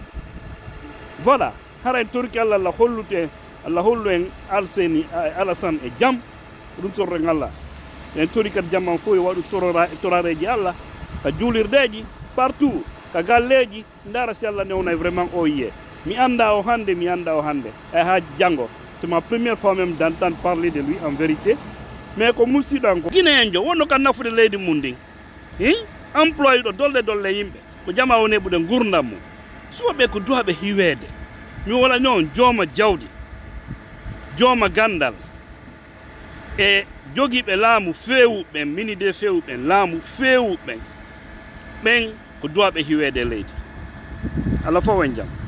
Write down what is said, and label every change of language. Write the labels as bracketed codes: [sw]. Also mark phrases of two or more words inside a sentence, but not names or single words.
[ff] voilà hara en torki allah hollu en alseni alassane e jaam ɗum sorren allah en tori kadi jamman fof e waɗu torareji allah ka juulirdeji partout ka galleji ndara si allah newna vraiment o yiye mi anda o hande e ha janggo [fr] c'est ma première fois même d'entendre parler de lui en vérité mais [ff] ko musidɗo ko guinéen jo wonno ka nafude leydi mum ndin employé ɗo dolle yimɓe ko jama woni ɓuɗe gurdam mum suwaɓe ko duwaɓe hiwede mi wala noon jooma jawdi jooma gandal e jogiiɓe laamu feewuɓen minide feewuɓen laamu feewuɓen ɓen ko duwaɓe hiwede leydi Allah fof en jam.